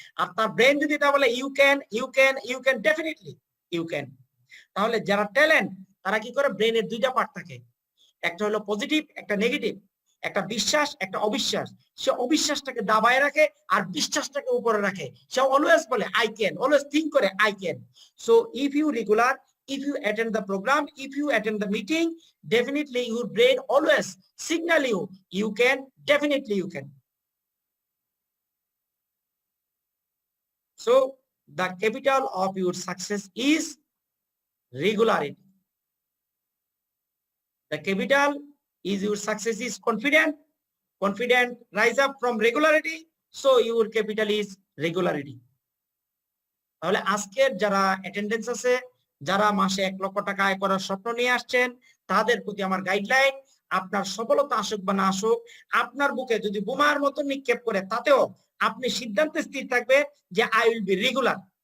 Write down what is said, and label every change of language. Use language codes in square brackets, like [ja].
[bn] আর তার ব্রেন যদি তা বলে [en] You can, you can, you can, definitely you can. [bn] তাহলে যারা ট্যালেন্ট তারা কি করে? ব্রেনের দুইটা পার্ট থাকে, একটা হলো পজিটিভ, একটা নেগেটিভ। একটা বিশ্বাস, একটা অবিশ্বাস। সে অবিশ্বাসটাকে দাবায় রাখে আর বিশ্বাসটাকে উপরে রাখে। সে অলওয়েজ বলে [en] I can, [bn] অলওয়েজ থিঙ্ক করে I can. [en] So if you regular, if you attend the program, if you attend the meeting, definitely your brain always signal you, you can, definitely you can. So the capital of your success is regularity. The capital is your success is confident. Confident rise up from regularity. So your capital is regularity. [bn] তাহলে আজকের যারা attendance আছে, যারা মাসে 1 লক্ষ টাকা আয় করার স্বপ্ন নিয়ে আসছেন, তাদের প্রতি আমার গাইডলাইন, আপনার সফলতা আসুক বা না আসুক, আপনার বুকে যদি বোমার মতো নিক্ষেপ করে, তাতেও আপনি সিদ্ধান্তে স্থির থাকবে যে [en] I will be regular.